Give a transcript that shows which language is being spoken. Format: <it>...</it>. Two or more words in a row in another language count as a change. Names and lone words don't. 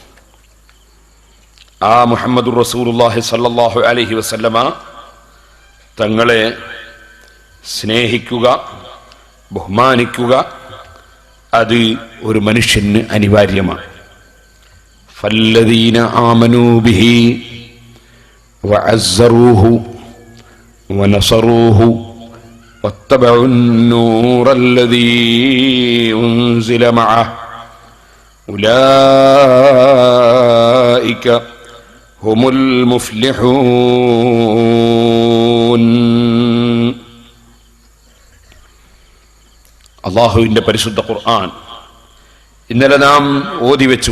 <ml>ആ</ml> <ar>محمد رسول الله صلى الله عليه وسلم</ar> <ml>തങ്ങളെ സ്നേഹിക്കുക, ബഹുമാനിക്കുക, അത് ഒരു മനുഷ്യന് അനിവാര്യമാണ്.</ml> <ar>فالذين آمنوا به وعزروه ونصروه واتبعوا النൂറ الذي أنزل معه أولئك هم المفلحون.</ar> <ml>അല്ലാഹുവിന്റെ പരിശുദ്ധ ഖുർആൻ ഇന്നലെ നാം ഓതി വെച്ചു.</ml>